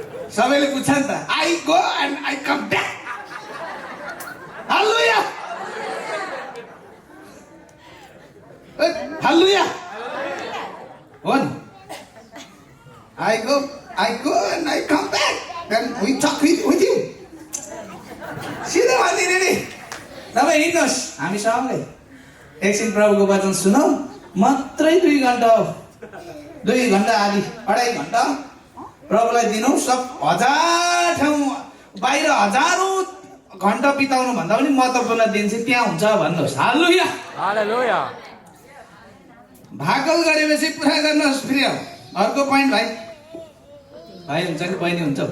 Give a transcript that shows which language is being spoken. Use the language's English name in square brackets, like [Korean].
[Nepali] सबैले बुझ्छ नि त। [English] I go and I come back. [Nepali] हालेलुया, हालेलुया हो नि। [English] I go and I come back and we talk with you. [Nepali] सिधै भनिदिने नि। तपाईँ हिँड्नुहोस्, हामी सँगै एकछिन प्रभुको वचन सुनौ। मात्रै 2 घन्टा हो। 2 घण्टा आदि 2.5 घण्टा प्रभुलाई दिनु। सब 1000 ठाउँ बाहिर हजारौँ घण्टा बिताउनु भन्दा पनि महत्त्वपूर्ण दिन चाहिँ त्यहाँ हुन्छ भन्नुहोस्। हालेलुया हालेलुया। भाकल गरेपछि पुरा गर्नुहोस् प्रिय। अर्को पोइन्ट भाइ हुन्छ कि बहिनी हुन्छ?